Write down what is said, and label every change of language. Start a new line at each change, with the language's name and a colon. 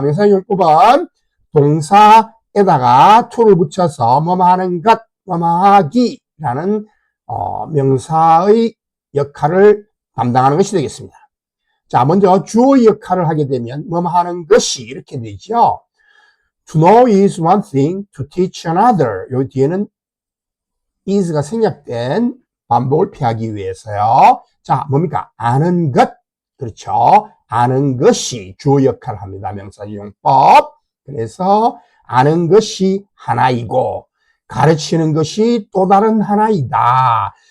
Korean: 명사적 용법은 동사에다가 to를 붙여서 뭐뭐 하는 것, 뭐뭐 하기라는 명사의 역할을 담당하는 것이 되겠습니다. 자, 먼저 주어 역할을 하게 되면 뭐뭐 하는 것이 이렇게 되죠.
English: To know is one thing, to teach another.
Korean: 요 뒤에는 is가 생략된 반복을 피하기 위해서요. 자, 뭡니까? 아는 것. 그렇죠. 아는 것이 주어 역할을 합니다. 명사적 용법. 그래서 아는 것이 하나이고 가르치는 것이 또 다른 하나이다.